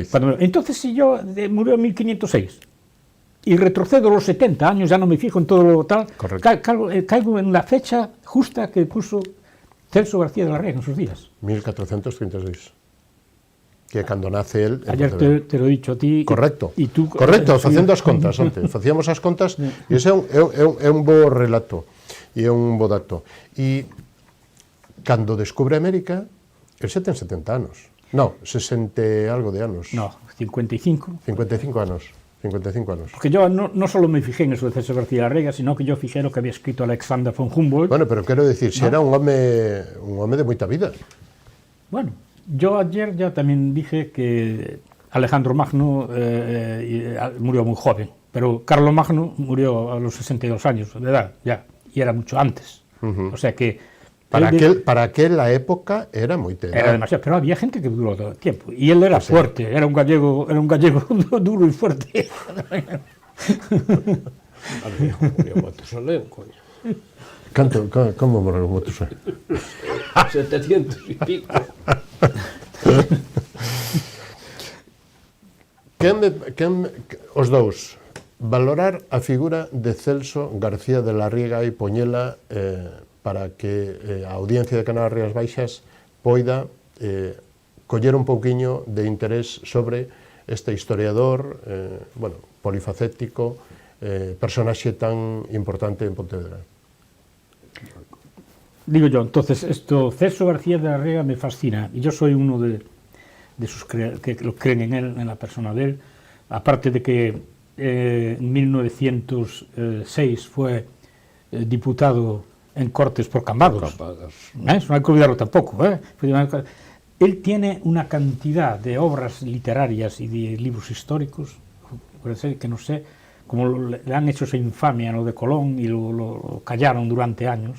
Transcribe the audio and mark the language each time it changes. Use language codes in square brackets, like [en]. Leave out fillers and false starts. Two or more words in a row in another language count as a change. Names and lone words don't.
[es] Entonces, si yo murió en 1506 y retrocedo los 70 años, ya no me fijo en todo lo tal, caigo en la fecha justa que puso Celso García de la Riega en sus días. 1436. Que cuando nace él... Ayer te lo he dicho a ti. Correcto. Y tú, correcto, [gl] facendo as contas antes. Facíamos as contas e ese é un bo relato e é un bo dato. E cando descubre América, el xa ten 70 anos. No, 60 algo de anos. No, 55. 55 anos. 55 anos. [es] Porque yo no solo me fijé en eso de Celso García de la Riega, sino que yo fijé lo que había escrito Alexander von Humboldt. [gl] Bueno, pero quero decir, si era un home de moita vida. [es] Bueno, yo ayer ya también dije que Alejandro Magno murió muy joven, pero Carlos Magno murió a los 62 años de edad, ya, y era mucho antes. O sea que... Para aquella época era muy edad. Era demasiado, pero había gente que duró todo el tiempo. Y él era fuerte, era un gallego duro y fuerte. Murió Matusalén, coño. ¿Cómo murió Matusalén? 700 y pico. [gl] Os dous, valorar a figura de Celso García de la Riega e poñela para que a audiencia de Canal Rías Baixas poida coller un pouquiño de interés sobre este historiador, polifacético, personaxe tan importante en Pontevedra. [es] Digo yo, entonces, Celso García de la Riega me fascina, y yo soy uno de esos que lo creen en él, en la persona de él, aparte de que en 1906 fue diputado en Cortes por Cambados. Eso no hay que olvidarlo tampoco. Él tiene una cantidad de obras literarias y de libros históricos, que no sé, como le han hecho esa infamia, lo de Colón, y lo callaron durante años.